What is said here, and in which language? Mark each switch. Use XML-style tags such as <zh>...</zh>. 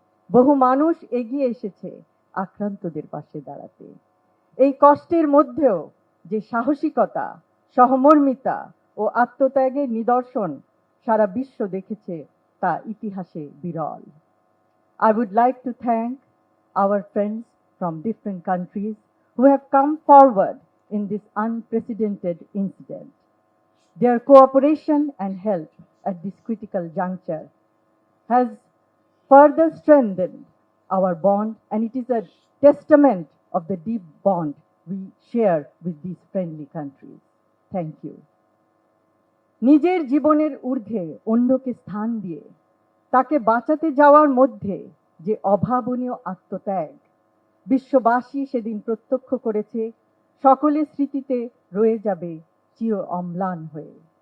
<bn>বহু মানুষ এগিয়ে এসেছে আক্রান্তদের পাশে দাঁড়াতে। এই কষ্টের মধ্যেও যে সাহসিকতা, সহমর্মিতা ও আত্মত্যাগের নিদর্শন সারা বিশ্ব দেখেছে তা ইতিহাসে বিরল।</bn> <en>I would like to thank our friends from different countries who have come forward in this unprecedented incident. Their cooperation and help at this critical juncture has further strengthened our bond, and it is a testament of the deep bond we share with these friendly countries. Thank you.</en> <bn>নিজের জীবনের ঊর্ধ্বে অন্যকে স্থান দিয়ে তাকে বাঁচাতে যাওয়ার মধ্যে যে অভাবনীয় আত্মত্যাগ বিশ্ববাসী সেদিন প্রত্যক্ষ করেছে, সকলের স্মৃতিতে রয়ে যাবে চির অম্লান হয়ে।</bn>